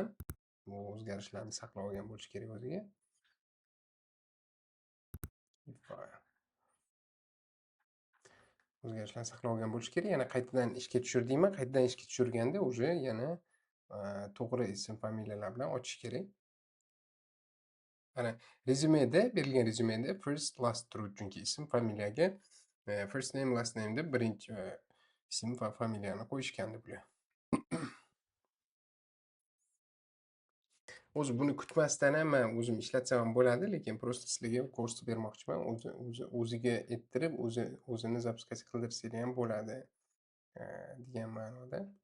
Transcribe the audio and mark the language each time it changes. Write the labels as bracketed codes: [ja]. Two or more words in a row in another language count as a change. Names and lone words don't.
[uz] Bu o'zgarishlarni saqlab olgan bo'lishi kerak o'ziga. O'zgarishlarni saqlab olgan bo'lishi kerak. Yana qaytadan ishga tushir deyman. Qaytadan ishga tushirganda уже yana to'g'ri ism familiyalar bilan ochish kerak. Ana rezyumeda, berilgan rezyumeda [en] first last [uz] turibdi, chunki ism familiyaga [en] first name last name [uz] deb birinchi ism va familiyani qo'yishgandi bular. O'zi buni kutmasdan ham men o'zim ishlatsam ham bo'ladi, lekin просто sizlarga ko'rsatib bermoqchiman. O'ziga ettirib, o'zini запускать qildirsanglar ham bo'ladi degan ma'noda.